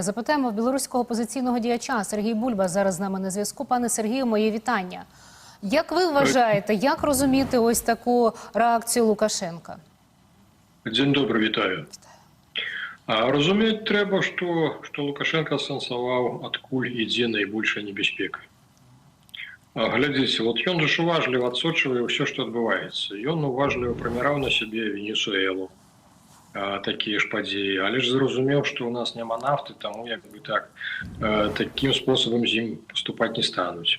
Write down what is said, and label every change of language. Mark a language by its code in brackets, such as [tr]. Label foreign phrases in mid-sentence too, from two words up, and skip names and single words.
[uk] Запитаємо в білоруського опозиційного діяча. Сергій Бульба зараз з нами на зв'язку. Пане Сергію, мої вітання. Як ви вважаєте, як розуміти ось таку реакцію Лукашенка? День добрий, вітаю. Розуміти треба, що Лукашенко сенсував, [be] адкуль ідзе [uk] найбільша небезпека. [be] Глядзіце, вот ён же уважліва адсочвае ўсё, што адбываецца. Ён уважліва прыміраў на сябе Венесуэлу, такія ж падзеі, але ж зразумеў, што ў нас няма нафты, таму як бы такім спосабам з ім паступаць не стануць.